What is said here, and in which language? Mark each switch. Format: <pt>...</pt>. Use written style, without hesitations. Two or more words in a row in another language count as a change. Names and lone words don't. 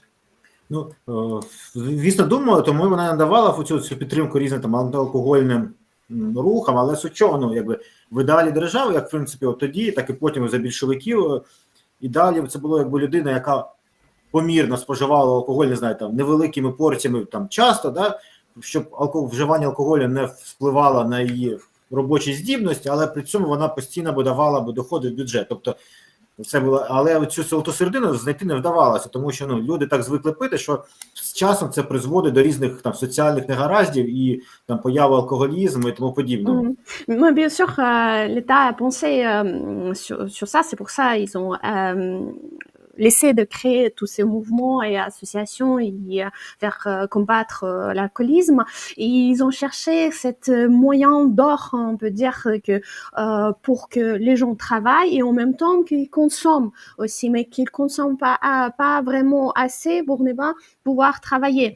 <uk>Ну, звісно, думаю, тому вона надавала цю підтримку різним там антиалкогольним рухам, але суть чого, ну, якби в ідеалі держави, як в принципі от тоді, так і потім за більшовиків, і далі це було якби людина, яка помірно споживала алкоголь, не знаю, там невеликими порціями там часто, да, щоб вживання алкоголю не впливало на її робочі здібності, але при цьому вона постійно давала доходи в бюджет. Тобто це було, але цю золоту середину знайти не вдавалося, тому що ну, люди так звикли пити, що з часом це призводить до різних там соціальних негараздів і там появи алкоголізму і тому подібного.</uk> <fr>Mais bien sûr, l'État a pensé sur ça, c'est pour ça ils ont laissé de créer tous ces mouvements et associations vers combattre l'alcoolisme. Et ils ont cherché cet moyen d'or, on peut dire, que pour que les gens travaillent et en même temps qu'ils consomment aussi, mais qu'ils consomment pas vraiment assez pour ne pas pouvoir travailler.</fr>